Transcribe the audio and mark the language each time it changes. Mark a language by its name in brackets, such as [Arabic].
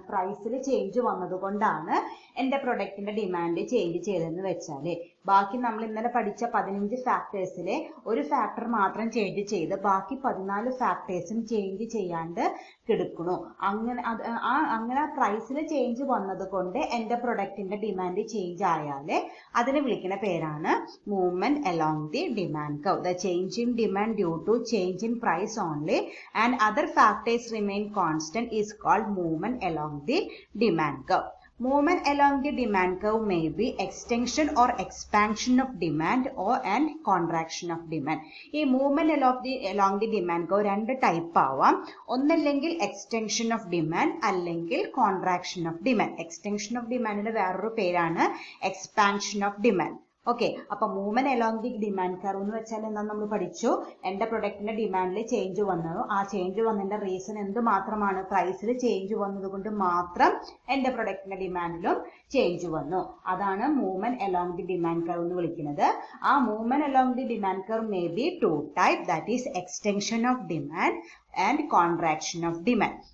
[Malayalam] പ്രൈസിൽ ചേഞ്ച് വന്നത് കൊണ്ടാണ് എന്റെ പ്രൊഡക്റ്റിന്റെ ഡിമാൻഡ് ചേഞ്ച് ചെയ്തതെന്ന് വെച്ചാല്, ബാക്കി നമ്മൾ ഇന്നലെ പഠിച്ച 15 ഫാക്ടേഴ്സിലെ ഒരു ഫാക്ടർ മാത്രം ചേഞ്ച് ചെയ്ത് ബാക്കി 14 ഫാക്ടേഴ്സും ചേഞ്ച് ചെയ്യാണ്ട് കിടക്കണു. അങ്ങനെ പ്രൈസിൽ ചേഞ്ച് വന്നത് കൊണ്ട് എന്റെ പ്രൊഡക്റ്റിന്റെ ഡിമാൻഡ് ചേഞ്ച് ആയാല് അതിനെ വിളിക്കുന്ന പേരാണ് [English] Movement along the demand curve. The change in demand due to change in price only and other factors remain constant is called movement along the demand curve. Movement along the demand curve may be extension or expansion of demand or and contraction of demand. [Malayalam] ഈ [English] movement along the demand curve [Malayalam] രണ്ട് type ആവാം. ഒന്നല്ലെങ്കിൽ extension of demand അല്ലെങ്കിൽ contraction of demand. extension of demandന്റെ വേറൊരു പേരാണ് expansion of demand. Okay, അപ്പൊ movement along the demand curve എന്ന് വെച്ചാൽ എന്താ നമ്മൾ പഠിച്ചു? എന്റെ പ്രൊഡക്റ്റിന്റെ ഡിമാൻഡിൽ ചേഞ്ച് വന്നു. ആ ചേഞ്ച് വന്നതിന്റെ റീസൺ എന്ത് മാത്രമാണ്? പ്രൈസിൽ ചേഞ്ച് വന്നത് കൊണ്ട് മാത്രം എന്റെ പ്രൊഡക്റ്റിന്റെ ഡിമാൻഡിലും ചേഞ്ച് വന്നു. അതാണ് [English] movement along the demand curve [Malayalam] എന്ന് വിളിക്കുന്നത്. [English] ആ movement along the demand curve may be two type, that is extension of demand and contraction of demand.